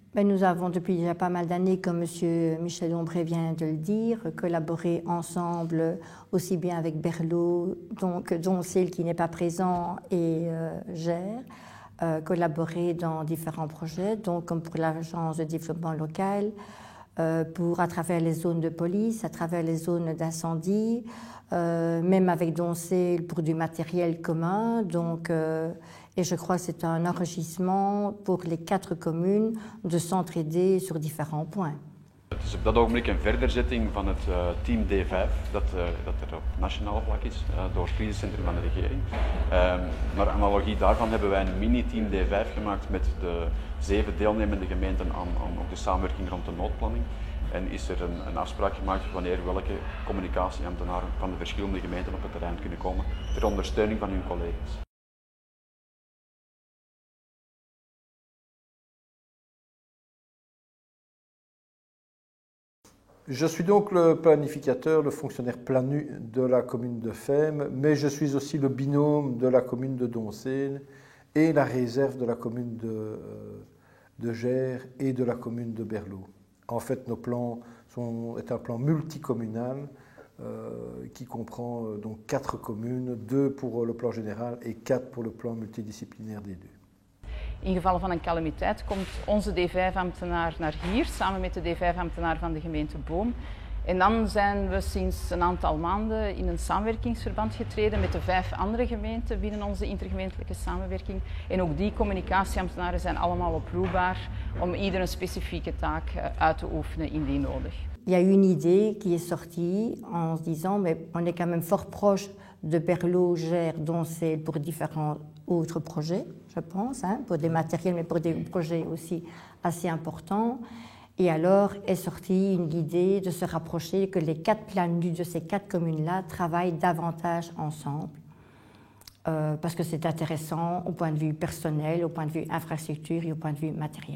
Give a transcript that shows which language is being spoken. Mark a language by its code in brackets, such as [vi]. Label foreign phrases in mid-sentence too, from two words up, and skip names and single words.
[fr] Nous avons depuis déjà pas mal d'années, comme M. Michel Dombré vient de le dire, collaboré ensemble aussi bien avec Berlot, donc Doncel qui n'est pas présent et Gers, collaboré dans différents projets, donc comme pour l'agence de développement local, à travers les zones de police, à travers les zones d'incendie, même avec Doncel pour du matériel commun. Donc, et je crois que c'est un enrichissement pour les 4 communes de s'entraider sur différents points. [nl] Het is op dat ogenblik een verderzetting van het team D5 dat er op nationaal vlak is door het crisiscentrum van de regering. Naar analogie daarvan hebben wij een mini-team D5 gemaakt met de 7 deelnemende gemeenten aan de samenwerking rond de noodplanning. En is er een afspraak gemaakt wanneer welke communicatieambtenaren van de verschillende gemeenten op het terrein kunnen komen ter ondersteuning van hun collega's. [fr] Je suis donc le planificateur, le fonctionnaire planu de la commune de Femme, mais je suis aussi le binôme de la commune de Doncel et la réserve de la commune de Gers et de la commune de Berlot. En fait, nos plans est un plan multicommunal qui comprend donc 4 communes, 2 pour le plan général et 4 pour le plan multidisciplinaire des 2. [nl] In geval van een calamiteit komt onze D5-ambtenaar naar hier, samen met de D5-ambtenaar van de gemeente Boom. En dan zijn we sinds een aantal maanden in een samenwerkingsverband getreden met de 5 andere gemeenten binnen onze intergemeentelijke samenwerking. En ook die communicatieambtenaren zijn allemaal oproepbaar om ieder een specifieke taak uit te oefenen indien nodig. [fr] Il y a une idée qui est sortie en se disant mais on est quand même fort proche de Berlot, Gers, Doncel pour différents autres projets, je pense, hein, pour des matériels, mais pour des projets aussi assez importants. Et alors est sortie une idée de se rapprocher, que les 4 PLANU de ces 4 communes-là travaillent davantage ensemble, parce que c'est intéressant au point de vue personnel, au point de vue infrastructure et au point de vue matériel.